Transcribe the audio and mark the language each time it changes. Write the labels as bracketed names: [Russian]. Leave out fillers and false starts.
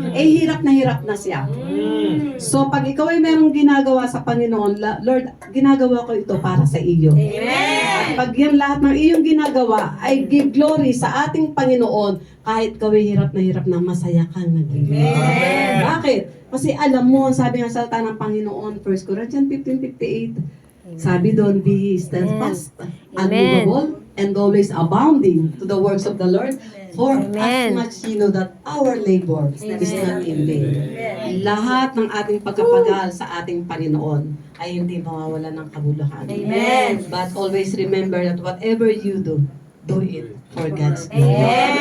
[Filipino] Eh, hirap na siya. So, pag ikaw ay merong ginagawa sa Panginoon, Lord, ginagawa ko ito para sa iyo. At pag yan lahat ng iyong ginagawa ay [English] give glory [Filipino] sa ating Panginoon, kahit ikaw ay hirap na masaya kang naglilingkod. Bakit? Kasi alam mo, sabi nga sa salita ng Panginoon, 1 Corinthians 15:58, sabi doon, [English] be steadfast, unmovable, and always abounding to the works of the Lord, for as much you know that our labor is not in vain. [Filipino] Lahat ng ating pagkapagal sa ating Panginoon ay hindi mawawala ng kabuluhan. [English] But always remember that whatever you do it for God's glory.